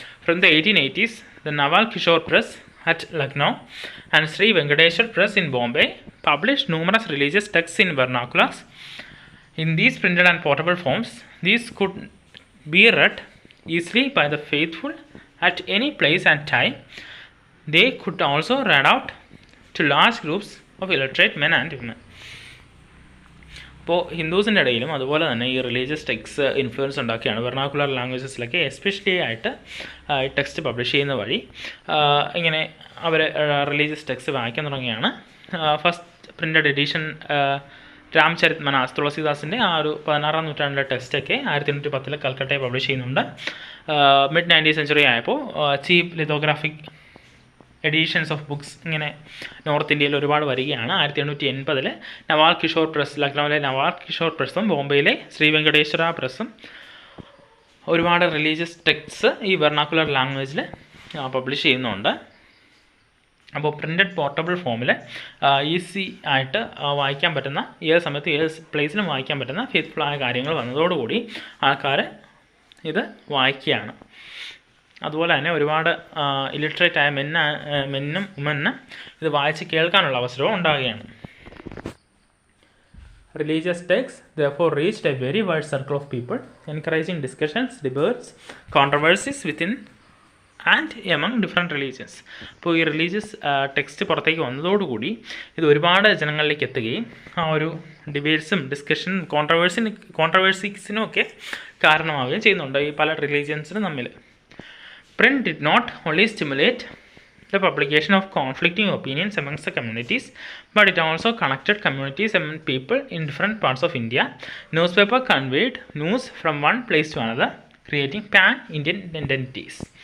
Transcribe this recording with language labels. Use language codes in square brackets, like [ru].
[en] From the 1880s, the Nawal Kishore Press at Lucknow and Sri Venkateshwar Press in Bombay published numerous religious texts in vernaculars. In these printed and portable forms, these could be read easily by the faithful at any place and time. They could also read out to large groups of illiterate men and women. [ml] അപ്പോൾ ഹിന്ദുസിൻ്റെ ഇടയിലും അതുപോലെ തന്നെ ഈ religious text influence ഉണ്ടാക്കിയാണ്. Vernacular ലാംഗ്വേജസിലൊക്കെ especially ആയിട്ട് ഈ text publish ചെയ്യുന്ന വഴി ഇങ്ങനെ അവർ റിലീജിയസ് ടെക്സ്റ്റ് വായിക്കാൻ തുടങ്ങിയാണ്. ഫസ്റ്റ് പ്രിൻറ്റഡ് എഡിഷൻ രാംചരിത്മനാസ് തുളസിദാസിൻ്റെ ആ ഒരു 16ാം നൂറ്റാണ്ടിലെ ടെക്സ്റ്റൊക്കെ 1810 കൽക്കട്ടയിൽ പബ്ലിഷ് ചെയ്യുന്നുണ്ട്. മിഡ് 19th സെഞ്ചുറി ആയപ്പോൾ ചീപ്പ് ലിത്തോഗ്രാഫിക് എഡീഷൻസ് ഓഫ് ബുക്സ് ഇങ്ങനെ നോർത്ത് ഇന്ത്യയിൽ ഒരുപാട് വരികയാണ്. 1880 നവാൽ കിഷോർ പ്രസ്, ലക്നൗവിലെ നവാൽ കിഷോർ പ്രസ്സും ബോംബെയിലെ ശ്രീ വെങ്കടേശ്വര പ്രസ്സും ഒരുപാട് റിലീജിയസ് ടെക്സ്റ്റ് ഈ വെർണാക്കുലർ ലാംഗ്വേജിൽ പബ്ലിഷ് ചെയ്യുന്നുണ്ട്. അപ്പോൾ പ്രിൻറ്റഡ് പോർട്ടബിൾ ഫോമിൽ ഈസി ആയിട്ട് വായിക്കാൻ പറ്റുന്ന, ഏത് സമയത്ത് ഏത് പ്ലേസിലും വായിക്കാൻ പറ്റുന്ന ഫെയ്ത്ത്ഫുള്ളായ കാര്യങ്ങൾ വന്നതോടുകൂടി ആൾക്കാർ ഇത് വായിക്കുകയാണ്. അതുപോലെ തന്നെ ഒരുപാട് ഇലിറ്ററേറ്റ് ആയ മെന്നും വുമനും ഇത് വായിച്ച് കേൾക്കാനുള്ള അവസരവും ഉണ്ടാകുകയാണ്. [en] Religious texts therefore reached a very wide circle of people, encouraging discussions, debates, controversies within and among different religions. [ml] അപ്പോൾ ഈ റിലീജിയസ് ടെക്സ്റ്റ് പുറത്തേക്ക് വന്നതോടുകൂടി ഇത് ഒരുപാട് ജനങ്ങളിലേക്ക് എത്തുകയും ആ ഒരു ഡിബേറ്റ്സും ഡിസ്കഷനും കോൺട്രവേഴ്സീസിനും ഒക്കെ കാരണമാവുകയും ചെയ്യുന്നുണ്ട് ഈ പല റിലീജിയൻസിനും തമ്മിൽ. [en] Print did not only stimulate the publication of conflicting opinions amongst the communities, but it also connected communities among people in different parts of India. Newspaper conveyed news from one place to another, creating pan-Indian identities.